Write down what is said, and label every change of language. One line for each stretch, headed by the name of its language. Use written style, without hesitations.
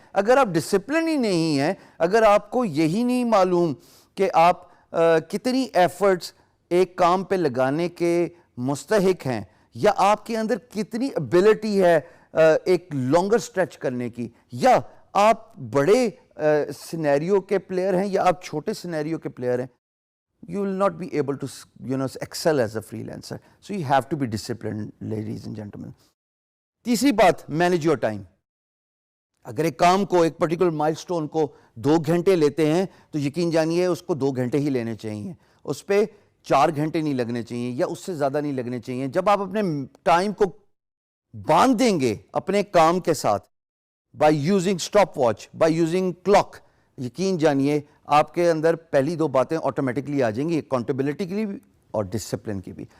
Urdu: اگر آپ ڈسپلن ہی نہیں ہیں, اگر آپ کو یہی نہیں معلوم کہ آپ کتنی ایفرٹس ایک کام پہ لگانے کے مستحق ہیں, یا آپ کے اندر کتنی ابیلٹی ہے ایک لانگر اسٹریچ کرنے کی, یا آپ بڑے سینیریو کے پلیئر ہیں یا آپ چھوٹے سینیریو کے پلیئر ہیں,
English: you will not be able to excel as a freelancer. So you have to be disciplined, ladies and gentlemen.
Urdu: تیسری بات,
English: manage your time.
Urdu: اگر ایک کام کو, ایک پرٹیکولر مائل سٹون کو 2 گھنٹے لیتے ہیں تو یقین جانیے اس کو 2 گھنٹے ہی لینے چاہیے, اس پہ 4 گھنٹے نہیں لگنے چاہیے یا اس سے زیادہ نہیں لگنے چاہیے. جب آپ اپنے ٹائم کو باندھ دیں گے اپنے کام کے ساتھ, by using stop watch, by using clock, یقین جانیے آپ کے اندر پہلی 2 باتیں آٹومیٹکلی آ جائیں گی, اکاؤنٹیبلٹی کے لیے بھی اور ڈسپلن کی بھی.